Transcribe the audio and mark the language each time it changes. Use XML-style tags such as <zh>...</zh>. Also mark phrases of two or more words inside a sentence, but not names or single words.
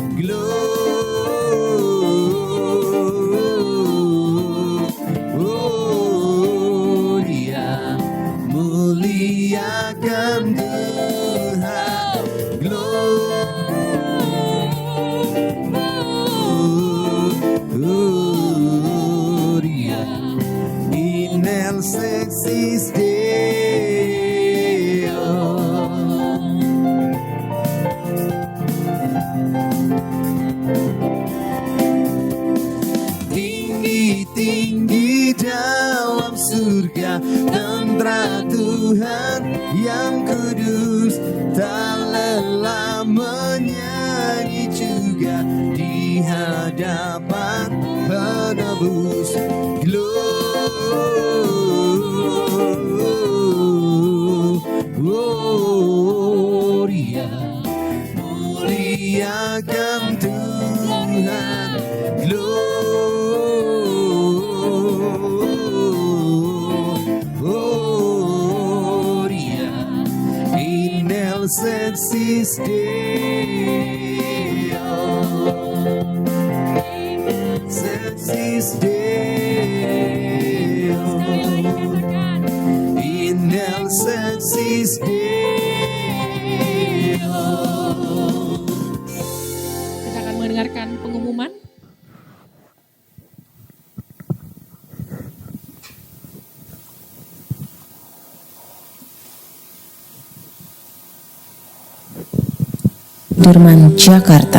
<id>Gloria, muliakan Tuhan.</id> <la>Gloria in excelsis Deo.</la> <id>Tinggi-tinggi dalam surga, tentara Tuhan yang kudus, tak lelah menyanyi juga di hadapan penebus. Gloria, muliakan Tuhan.</id> <la>Gloria in excelsis Deo. Excelsis Deo. In excelsis Deo.</la> <id>Kita akan mendengarkan pengumuman. Sudirman, Jakarta.</id>